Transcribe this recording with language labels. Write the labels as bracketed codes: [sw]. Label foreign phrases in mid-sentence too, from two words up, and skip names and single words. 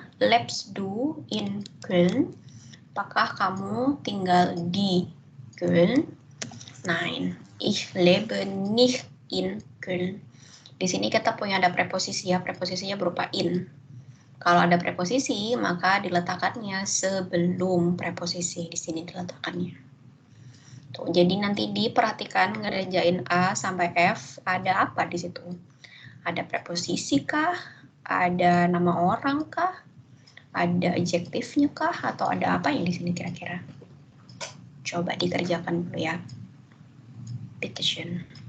[de] Lebst du in Köln? [id] Apakah kamu tinggal di Köln? [de] Nein, ich lebe nicht in Köln. [id] Di sini kita punya ada preposisi ya, preposisinya berupa in. Kalau ada preposisi, maka diletakkannya sebelum preposisi. Di sini diletakkannya. Tuh, jadi nanti diperhatikan ngerjain A sampai F, ada apa di situ? Ada preposisi kah? Ada nama orang kah? Ada adjektifnya kah? Atau ada apa yang di sini kira-kira? Coba dikerjakan dulu ya. Petition.